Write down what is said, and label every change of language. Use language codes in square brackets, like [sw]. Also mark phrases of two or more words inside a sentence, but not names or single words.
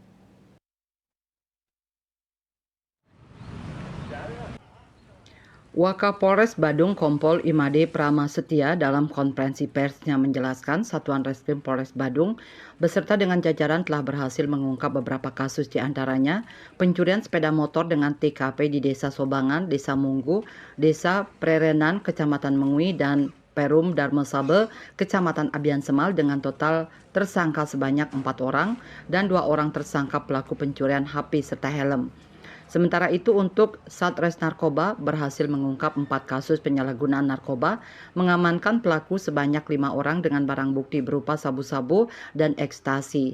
[id] Wakapolres Badung Kompol Imade Pramasetia dalam konferensi persnya menjelaskan Satuan Reskrim Polres Badung beserta dengan jajaran telah berhasil mengungkap beberapa kasus, diantaranya pencurian sepeda motor dengan TKP di Desa Sobangan, Desa Munggu, Desa Prerenan, Kecamatan Mengui, dan Perum Darmasabe, Kecamatan Abian Semal dengan total tersangka sebanyak 4 orang dan 2 orang tersangka pelaku pencurian HP serta helm. Sementara itu untuk Satres Narkoba berhasil mengungkap 4 kasus penyalahgunaan narkoba, mengamankan pelaku sebanyak 5 orang dengan barang bukti berupa sabu-sabu dan ekstasi.